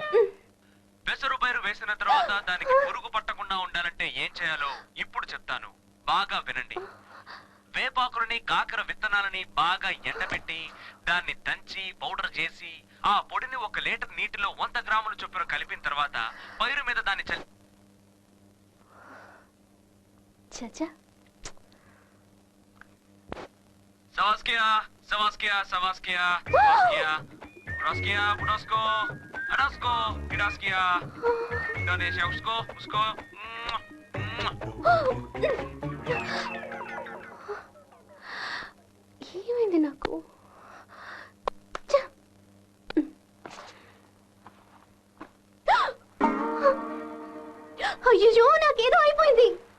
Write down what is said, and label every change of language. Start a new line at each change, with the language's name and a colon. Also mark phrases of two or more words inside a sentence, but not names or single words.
Telugu: పెసరు పైరు వేసిన తర్వాత దానికి పురుగు పట్టకుండా ఉండాలంటే ఏం చేయాలో ఇప్పుడు చెప్తాను, బాగా వినండి. వేపాకులని కాకర విత్తనాలని బాగా ఎండబెట్టి దాన్ని దంచి పౌడర్ చేసి ఆ పొడిని 1 లీటర్ నీటిలో 100 గ్రాముల చొప్పున కలిపిన తర్వాత పైరు మీద దాన్ని చచ్చా Savaskia, Savaskia, Savaskia, Savaskia, Braskia, Budosko, Adasko, Kidaskia, Indonesia, Usko, Usko. ఏమైంది నాకు? అయ్యో నాకేదో అయిపోయింది.